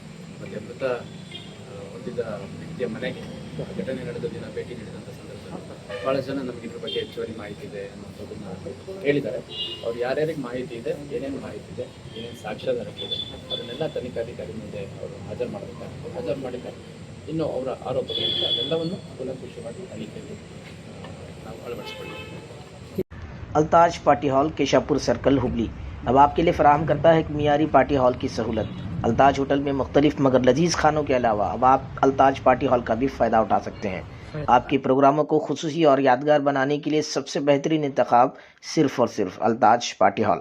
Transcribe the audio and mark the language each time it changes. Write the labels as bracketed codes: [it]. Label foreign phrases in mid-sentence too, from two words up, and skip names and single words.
[kn] ಮತ್ತು ಮೃತ ಹೊಂದಿದ ವ್ಯಕ್ತಿಯ ಮನೆಗೆ ಘಟನೆ ನಡೆದ ದಿನ ಭೇಟಿ ನೀಡಿದಂಥ ಸಂದರ್ಭದಲ್ಲಿ ಭಾಳ ಜನ ನಮಗೆ ಇದ್ರ ಬಗ್ಗೆ ಹೆಚ್ಚುವರಿ ಮಾಹಿತಿ ಇದೆ ಅನ್ನೋದನ್ನ ಹೇಳಿದ್ದಾರೆ. ಅವ್ರು ಯಾರ್ಯಾರಿಗೆ ಮಾಹಿತಿ ಇದೆ, ಏನೇನು ಮಾಹಿತಿ ಇದೆ, ಏನೇನು ಸಾಕ್ಷ್ಯಾಧಾರಗಳಿದೆ ಅದನ್ನೆಲ್ಲ ತನಿಖಾಧಿಕಾರಿ ಮುಂದೆ ಅವರು ಹಾಜರು ಮಾಡಿದ್ದಾರೆ. ಇನ್ನು ಅವರ ಆರೋಪಗಳಿಂದ ಅದೆಲ್ಲವನ್ನು ಕೂಲಂಕುಷವಾಗಿ ತನಿಖೆಯಲ್ಲಿ ನಾವು ಅಳವಡಿಸಿಕೊಳ್ಳಿ. [ur] التاج پارٹی ہال کیشاپور سرکل ہبلی اب آپ کے لیے فراہم کرتا ہے ایک معیاری [en] party hall [ur] کی سہولت. التاج ہوٹل میں مختلف مگر لذیذ کھانوں کے علاوہ اب آپ التاج پارٹی ہال کا بھی فائدہ اٹھا سکتے ہیں. آپ کے پروگراموں کو خصوصی اور یادگار بنانے کے لیے سب سے بہترین انتخاب صرف اور صرف التاج پارٹی ہال.